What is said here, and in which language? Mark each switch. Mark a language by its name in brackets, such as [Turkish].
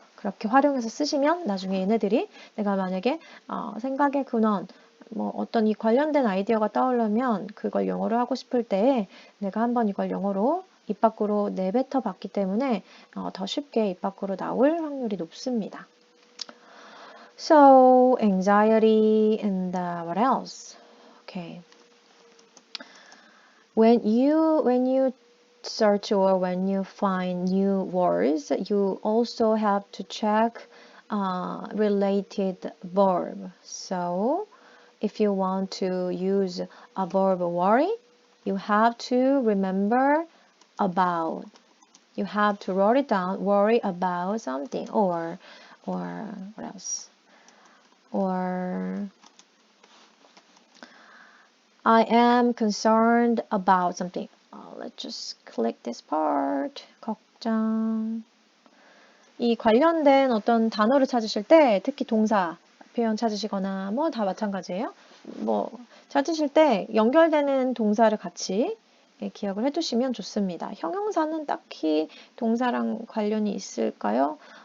[Korean] 그렇게 활용해서 쓰시면 나중에 얘네들이 내가 만약에 생각의 근원, 어떤 이 관련된 아이디어가 떠오르면 그걸 영어로 하고 싶을 때 내가 한번 이걸 영어로 입 밖으로 내뱉어 봤기 때문에 더 쉽게 입 밖으로 나올 확률이 높습니다. [English] So, anxiety and what else? Okay. When you search or when you find new words, you also have to check related verb. So, if you want to use a verb worry, you have to remember about. You have to write it down. Worry about something. Or what else? Or I am concerned about something. Let's just click this part. [Korean] 걱정. 이 관련된 어떤 단어를 찾으실 때 특히 동사 표현 찾으시거나 뭐 다 마찬가지예요. 뭐 찾으실 때 연결되는 동사를 같이 기억을 해두시면 좋습니다. 형용사는 딱히 동사랑 관련이 있을까요?